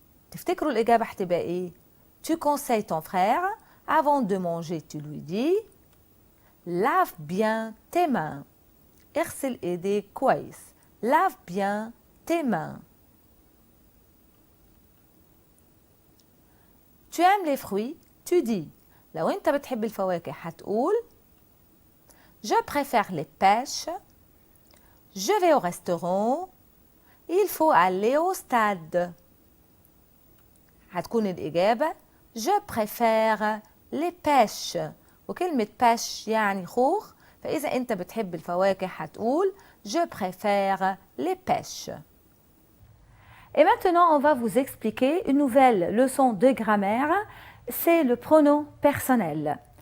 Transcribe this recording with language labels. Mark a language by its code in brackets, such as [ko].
[ar] تفتكروا الاجابه هتبقى ايه؟ [fr] Tu conseilles ton frère avant de manger, tu lui dis. Lave bien tes mains. [ar] اغسل ايديك كويس. [fr] Lave bien tes mains. Tu aimes les fruits, tu dis. [ar] لو انت بتحب الفواكه هتقول [fr] Je préfère les pêches. Je vais au restaurant. Il faut aller au stade. [ar] هتكون الإجابة [fr] Je préfère les pêches. [ar] وكلمة pêche يعني خوخ، فإذا أنت بتحب الفواكه هتقول [fr] Je préfère les pêches. Et maintenant, on va vous expliquer une nouvelle leçon de grammaire. C'est le pronom personnel.